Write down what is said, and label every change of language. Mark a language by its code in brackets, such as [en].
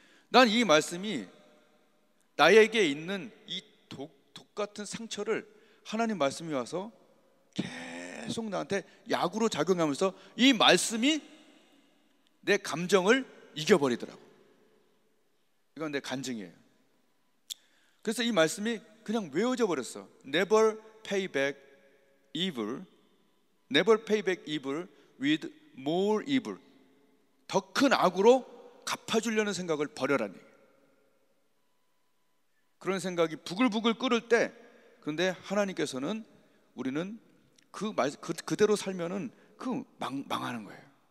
[ko] 난 이 말씀이 나에게 있는 이 독 같은 상처를 하나님 말씀이 와서 계속 나한테 약으로 작용하면서 이 말씀이 내 감정을 이겨버리더라고. 이건 내 간증이에요. 그래서 이 말씀이 그냥 외워져 버렸어. [en] Never pay back evil. Never pay back evil with more evil. [ko] 더 큰 악으로 갚아주려는 생각을 버려라는 얘기예요. 그런 생각이 부글부글 끓을 때, 그런데 하나님께서는 우리는 그대로 살면은 망하는 거예요.